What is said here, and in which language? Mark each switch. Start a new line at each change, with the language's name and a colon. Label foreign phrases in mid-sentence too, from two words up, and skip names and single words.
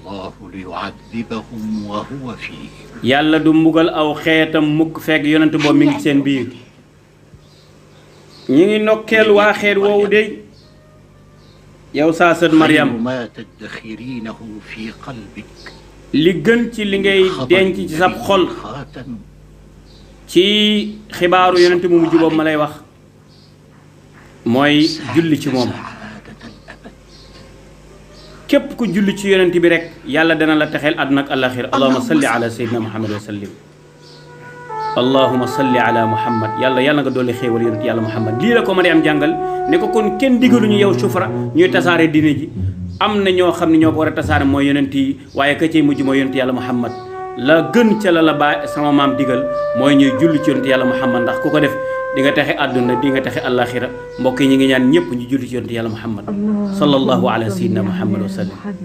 Wolof: yàlla du mbugal aw xeetam mukk fekk yonent boobu mi ngi seen biir ñi ngi nokkeel waa xeet woowu de yow saa sët Maryam li gën ci li ngay denc ci sab xol ci xibaaru yonent bu mujj boobu ma lay wax mooy julli ci moom képp ku julli ci yonent bi rek yàlla dana la texeel àdduna ak àllaaxira
Arabic: اللهم صل على سيدنا محمد وسلم اللهم صل على محمد
Wolof: yàlla nga dolli xéewal yonent yàlla muhammad lii la ko ma di am jàngal ne ko kon kenn digaluñu yow sufra ñuy tasaare diine ji am na ñoo xam ne ñoo ko war a tasaare mooy yonent yi waaye ka cay mujj mooy yonent yàlla muhammad la gën ca la ba sama maam digal mooy ñuy julli ci yonent yàlla muhammad ndax ku ko def di nga texe àdduna di nga texe àllaaxira mbokk yi ñu ngi ñaan ñëpp ñu julli ci yonent yàlla muhammad
Arabic: صلى الله على سيدنا محمد وسلم